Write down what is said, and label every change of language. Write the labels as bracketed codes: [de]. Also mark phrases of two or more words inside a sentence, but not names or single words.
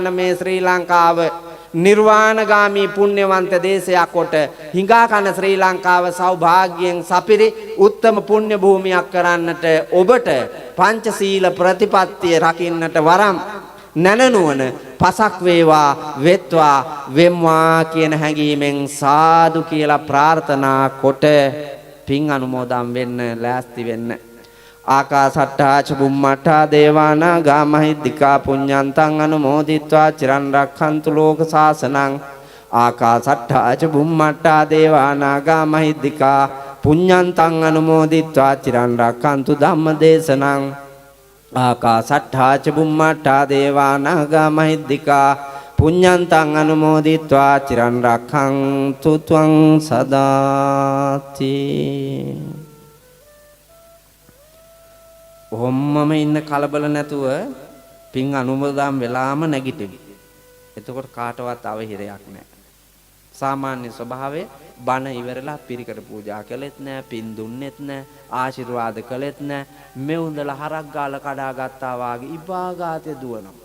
[si] මේ ශ්‍රී ලංකාව නිර්වාණගාමී පුණ්‍යවන්ත දේශයක් කොට හිඟා කන ශ්‍රී ලංකාව සෞභාග්‍යයෙන් සපිරි උත්තම පුණ්‍ය භූමියක් කරන්නට ඔබට පංචශීල ප්‍රතිපත්තිය රකින්නට වරම් නැනනුවන පසක් වේවා වෙත්වා වෙම්වා කියන හැඟීමෙන් සාදු කියලා ප්‍රාර්ථනා කොට පින් අනුමෝදන් වෙන්න ලෑස්ති වෙන්න. [pi] ආකාසට්ටා ච බුම්මට්ටා දේවානාගා මහිද්దికා පුඤ්ඤන්තං අනුමෝදිත්වා චිරන් රක්ඛන්තු ලෝක සාසනං. ආකාසට්ටා ච බුම්මට්ටා දේවානාගා මහිද්దికා පුඤ්ඤන්තං අනුමෝදිත්වා චිරන් රක්ඛන්තු ධම්මදේශනං. ආකාසට්ටා ච බුම්මට්ටා දේවානාගා මහිද්దికා පුඤ්ඤන්තං අනුමෝදිත්වා චිරන් රක්ඛන්තු ත්වං සදාති. [si] ඔහොම්මම ඉන්න කලබල නැතුව පින් අනුමෝදන් වෙලාම නැගිටිමු. එතකොට කාටවත් අවහිරයක් නැහැ. සාමාන්‍ය ස්වභාවය බණ ඉවරලා පිරිකර පූජා කළෙත් නැහැ, පින් දුන්නෙත් නැහැ, ආශිර්වාද කළෙත් නැහැ. මෙවුන්දල හරක් ගාලා කඩා ගත්තා වාගේ ඉබාගාතේ දුවනවා.